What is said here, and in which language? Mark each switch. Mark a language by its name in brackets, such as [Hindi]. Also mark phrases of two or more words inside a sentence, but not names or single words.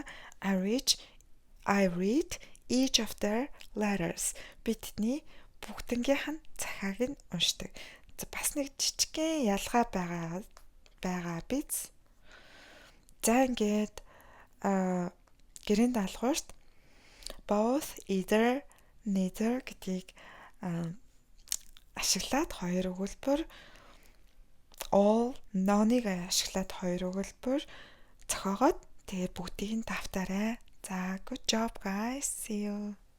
[English] I read each of their letters. [Mongolian] Би тэдний бүгднгийнх нь захааг нь уншдаг. Бас нэг жижигхэн ялгаа байгаа биз. За ингээд гэрийн даалгаварт [English] both, either, neither [Mongolian] гэдгийг ашиглаад хоёр өгүүлбэр, all, none-ыг ашиглаад хоёр өгүүлбэр зохиогоод тэгээ бүгдийг нь давтаарай. [English] За good job guys. See you.